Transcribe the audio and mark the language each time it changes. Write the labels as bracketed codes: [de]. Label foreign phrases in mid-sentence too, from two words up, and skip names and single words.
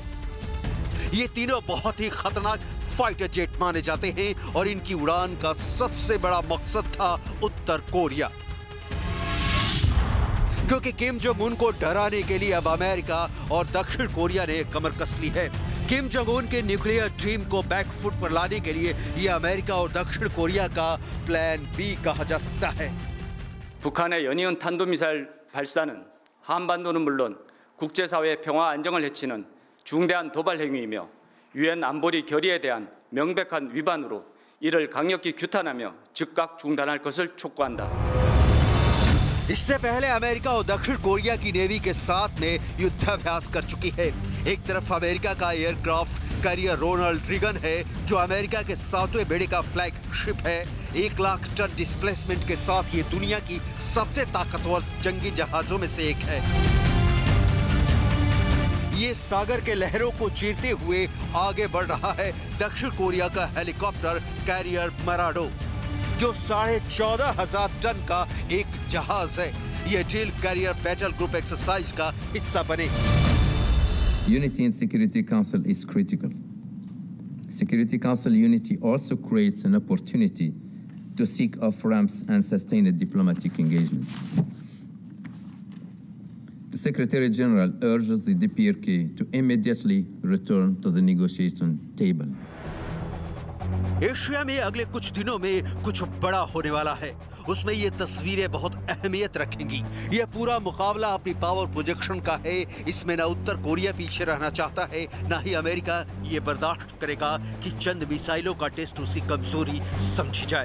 [hi] ये तीनों बहुत ही खतरनाक [en] fighter jet [hi] माने जाते हैं और इनकी उड़ान का सबसे बड़ा मकसद था उत्तर कोरिया, क्योंकि किम जोंग उन को डराने के लिए अब अमेरिका और दक्षिण कोरिया ने कमर कस ली है। किम जोंग उन के [en] nuclear dream [hi] को बैकफुट पर लाने के लिए यह अमेरिका और दक्षिण कोरिया का [en] plan B [hi] कहा जा सकता है। [ko] 북한의 연이은 탄도미사일 발사는 한반도는 물론 국제사회의 평화 안정을 해치는 중대한 도발 행위이며 유엔 안보리 결의에 대한 명백한 위반으로 이를 강력히 규탄하며 즉각 중단할 것을 촉구한다. [hi] इससे पहले अमेरिका और दक्षिण कोरिया की नेवी के साथ में युद्धाभ्यास कर चुकी है। एक तरफ अमेरिका का [en] aircraft carrier [hi] रोनाल्ड रीगन है, जो अमेरिका के 7वें बेड़े का फ्लैगशिप है। 1 लाख टन डिस्प्लेसमेंट के साथ ये दुनिया की सबसे ताकतवर जंगी जहाजों में से एक है। ये सागर के लहरों को चीरते हुए आगे बढ़ रहा है दक्षिण कोरिया का [en] helicopter carrier [hi] मराडो, जो 14,500 टन का एक जहाज है। यह [en] drill carrier battle group exercise [hi] का हिस्सा बने। [en] Unity in Security Council is critical. Security Council unity also creates an opportunity to seek off-ramps and sustain a diplomatic engagement. The Secretary General urges the DPRK to immediately return to the negotiation table. [hi] एशिया में अगले कुछ दिनों में कुछ बड़ा होने वाला है। उसमें ये तस्वीरें बहुत अहमियत रखेंगी। यह पूरा मुकाबला अपनी [en] power projection [hi] का है। इसमें ना उत्तर कोरिया पीछे रहना चाहता है, ना ही अमेरिका ये बर्दाश्त करेगा कि चंद मिसाइलों का टेस्ट उसकी कमजोरी समझी जाए।